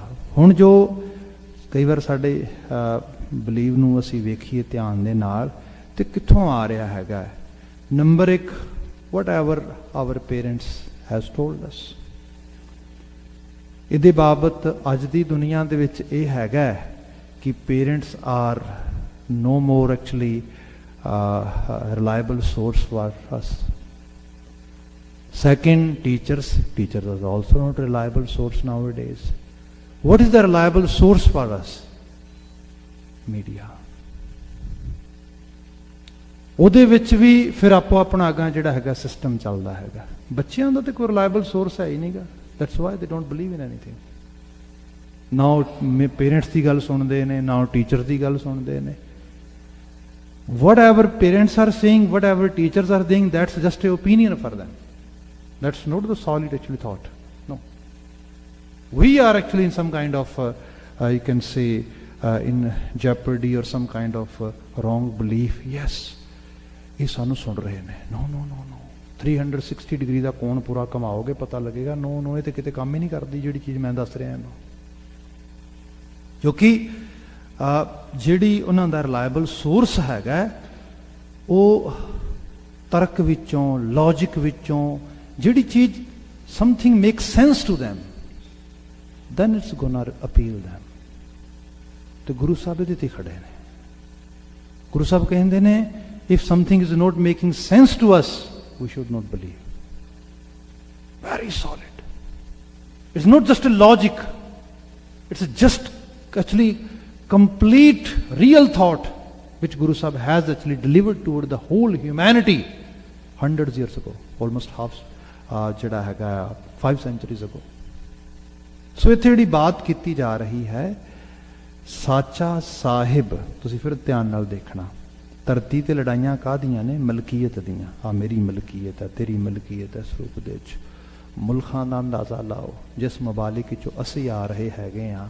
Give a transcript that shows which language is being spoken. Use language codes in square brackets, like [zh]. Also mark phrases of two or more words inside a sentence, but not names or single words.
[pa] ਹੁਣ ਜੋ ਕਈ ਵਾਰ ਸਾਡੇ ਬਲੀਵ ਨੂੰ ਅਸੀਂ ਵੇਖੀਏ ਧਿਆਨ ਦੇ ਨਾਲ ਤੇ ਕਿੱਥੋਂ ਆ ਰਿਹਾ ਹੈਗਾ। [en] Number 1, what ever our parents has told us. [pa] ਇਹਦੇ ਬਾਬਤ ਅੱਜ ਦੀ ਦੁਨੀਆ ਦੇ ਵਿੱਚ ਇਹ ਹੈਗਾ ਕਿ [en] parents are no more actually reliable source for us. Second, teachers are also not reliable source nowadays. What is the reliable source for us? Media. [pa] ਉਹਦੇ ਵਿੱਚ ਵੀ ਫਿਰ ਆਪੋ ਆਪਣਾ ਅੱਗਾ ਜਿਹੜਾ ਹੈਗਾ ਸਿਸਟਮ ਚੱਲਦਾ ਹੈਗਾ। ਬੱਚਿਆਂ ਦਾ ਤਾਂ ਕੋਈ [en] reliable source [pa] ਹੈ ਹੀ ਨਹੀਂਗਾ। [en] That's why they don't believe in anything. [pa] ਨਾ ਉਹ ਪੇਰੈਂਟਸ ਦੀ ਗੱਲ ਸੁਣਦੇ ਨੇ, ਨਾ ਉਹ ਟੀਚਰ ਦੀ ਗੱਲ ਸੁਣਦੇ ਨੇ। [en] Whatever parents are saying, whatever teachers are saying, that's just an opinion for them. That's not the solid actually thought. No. We are actually in some kind of, you can say, in jeopardy or some kind of wrong belief. Yes. [pa] ਇਹ ਸਾਨੂੰ ਸੁਣ ਰਹੇ ਨੇ। [en] no no no no [pa] 360 ਡਿਗਰੀ ਦਾ ਕੋਣ ਪੂਰਾ ਘਮਾਓਗੇ ਪਤਾ ਲੱਗੇਗਾ। [en] no no [pa] ਇਹ ਤੇ ਕਿਤੇ ਕੰਮ ਹੀ ਨਹੀਂ ਕਰਦੀ ਜਿਹੜੀ ਚੀਜ਼ ਮੈਂ ਦੱਸ ਰਿਹਾ ਇਹਨੂੰ। ਕਿਉਂਕਿ ਜਿਹੜੀ ਉਹਨਾਂ ਦਾ [en] reliable source [pa] ਹੈਗਾ ਉਹ ਤਰਕ ਵਿੱਚੋਂ, ਲੌਜਿਕ ਵਿੱਚੋਂ ਜਿਹੜੀ ਚੀਜ਼ [en] something make sense to them, then it's gonna appeal them. [pa] ਤੇ ਗੁਰੂ ਸਾਹਿਬ ਇਹਦੇ ਤੇ ਖੜੇ ਨੇ। ਗੁਰੂ ਸਾਹਿਬ ਕਹਿੰਦੇ ਨੇ [en] if something is not making sense to us, we should not believe. Very solid. It's not just a logic. It's just actually complete real thought which Guru Sahib has actually delivered toward the whole humanity hundreds years ago, almost half [pa] ਜਿਹੜਾ ਹੈਗਾ [en] 5 centuries ago. [pa] ਸੋ ਇੱਥੇ ਜਿਹੜੀ ਬਾਤ ਕੀਤੀ ਜਾ ਰਹੀ ਹੈ ਸਾਚਾ ਸਾਹਿਬ, ਤੁਸੀਂ ਫਿਰ ਧਿਆਨ ਨਾਲ ਦੇਖਣਾ। ਧਰਤੀ ਤੇ ਲੜਾਈਆਂ ਕਾਹਦੀਆਂ ਨੇ? ਮਲਕੀਅਤ ਦੀਆਂ। ਆ ਮੇਰੀ ਮਲਕੀਅਤ ਹੈ, ਤੇਰੀ ਮਲਕੀਅਤ ਹੈ। ਸਰੂਪ ਦੇ ਵਿੱਚ ਮੁਲਕਾਂ ਦਾ ਅੰਦਾਜ਼ਾ ਲਾਓ ਜਿਸ ਮਬਾਲਿਕ ਚੋਂ ਅਸੀਂ ਆ ਰਹੇ ਹੈਗੇ ਆ।